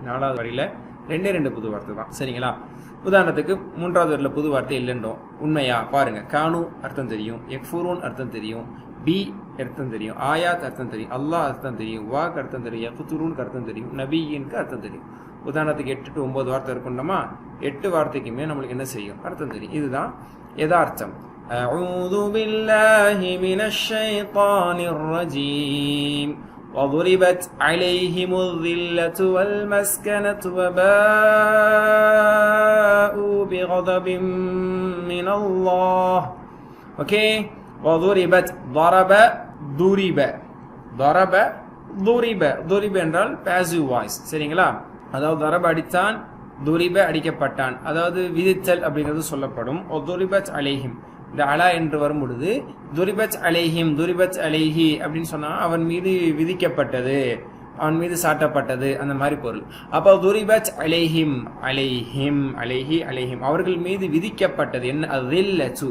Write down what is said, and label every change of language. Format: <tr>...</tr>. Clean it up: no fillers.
<ta>4வது வரியில 2 புது வார்த்தை தான், சரிங்களா? உதாரணத்துக்கு 3வது வரியில புது வார்த்தை இல்லைன்றோம். உண்மையா பாருங்க. கானு அர்த்தம் தெரியும், யக்ஃபுரூன் அர்த்தம் தெரியும், பி அர்த்தம் தெரியும், ஆயாத் அர்த்தம் தெரியும், அல்லாஹ் அர்த்தம் தெரியும், வாக் அர்த்தம் தெரியும், யக்துரூனுக்கு அர்த்தம் தெரியும், நபியின்க்கு அர்த்தம் தெரியும். உதாரணத்துக்கு 8 to 9 வார்த்தை இருக்குண்டோமா, 8 வார்த்தைக்குமே நம்மளுக்கு என்ன செய்யும், அர்த்தம் தெரியும். இதுதான் யதார்த்தம்.</ta> <ar>أعوذ بالله من الشيطان الرجيم وضربت عليهم الذلة والمسكنة وباءوا بغضب من الله. اوكي, وضربت ضرب ضرب ضرب ضرب ضرب</ar> <ta>என்றால் பாசிவ் வாய்ஸ், சரிங்களா? அதாவது தரப அடித்தான், துரிப அடிக்கப்பட்டான், அதாவது விதித்தல் அப்படிங்கிறது சொல்லப்படும். துரிபத் அலைஹிம், இந்த அலா என்று வரும் பொழுது துரிபத் அலைஹிம், துரிபத் அலைஹி அப்படின்னு சொன்னா அவன் மீது விதிக்கப்பட்டது, அவன் மீது சாட்டப்பட்டது, அந்த மாதிரி பொருள். அப்போ துரிபத் அலைஹிம், அலைஹிம், அலைஹி, அலைஹிம் அவர்கள் மீது விதிக்கப்பட்டது என்ன, அதில்லு.</ta>